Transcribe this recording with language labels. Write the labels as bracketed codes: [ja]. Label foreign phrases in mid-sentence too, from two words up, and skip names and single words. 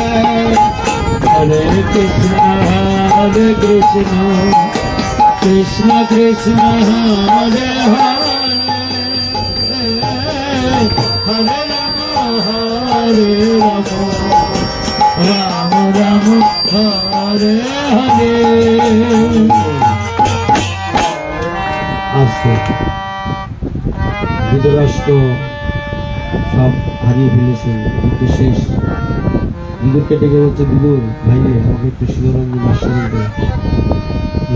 [sa] हरे कृष्ण, हरे कृष्ण, कृष्ण कृष्ण, हरे हरे, हरे राम, हरे राम, राम राम, हरे हरे. [bn] আজকে ধৃতরাষ্ট্র সব হারিয়ে ফেলেছে, যুদ্ধ শেষ। বিদুরকে ডেকে বলছে, বিদুর ভাইরে আমাকে একটু শিরোরঞ্জন আশ্রয় দেয়।